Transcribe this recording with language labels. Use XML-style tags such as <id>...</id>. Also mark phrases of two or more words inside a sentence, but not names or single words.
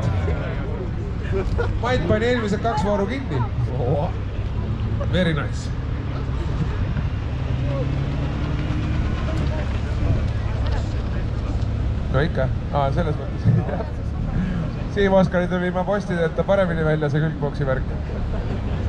<et>Mait pani eelmised 2 vooru kinni.</et> <en>Very nice.</en> <et>No ikka, selles mõttes. Siim Oskari tuli ilma postideta paremini välja see külgboksi värk.</et>